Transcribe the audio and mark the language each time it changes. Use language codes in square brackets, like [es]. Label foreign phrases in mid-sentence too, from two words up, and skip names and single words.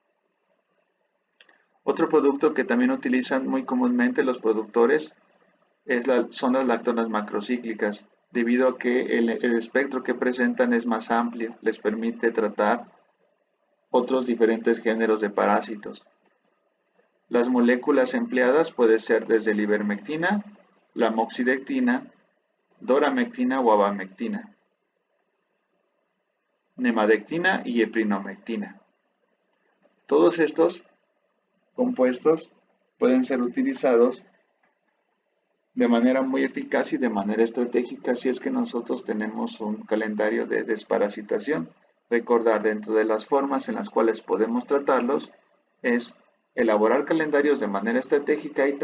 [es] Otro producto que también utilizan muy comúnmente los productores son las lactonas macrocíclicas, debido a que el espectro que presentan es más amplio, les permite tratar otros diferentes géneros de parásitos. Las moléculas empleadas pueden ser desde la ivermectina, la moxidectina, doramectina o abamectina, nemadectina y eprinomectina. Todos estos compuestos pueden ser utilizados de manera muy eficaz y de manera estratégica si es que nosotros tenemos un calendario de desparasitación. Recordar, dentro de las formas en las cuales podemos tratarlos es elaborar calendarios de manera estratégica y